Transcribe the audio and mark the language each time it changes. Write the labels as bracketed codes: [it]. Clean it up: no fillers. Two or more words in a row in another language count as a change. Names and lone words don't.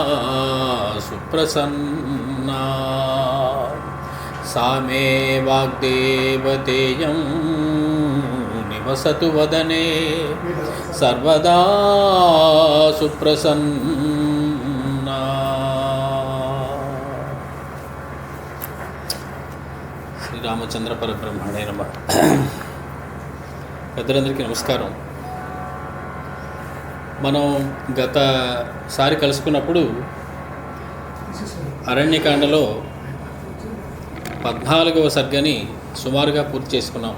[sa] सुप्रसन्ना सा मे वाग्देवतेयं निवसतु वदने सर्वदा सुप्रसन्ना. శ్రీరామచంద్ర పరబ్రహ్మణే నమః. [te] పెద్దలందరికీ నమస్కారం. మనం గతసారి కలుసుకున్నప్పుడు అరణ్యకాండలో 14వ సర్గని సుమారుగా పూర్తి చేసుకున్నాం.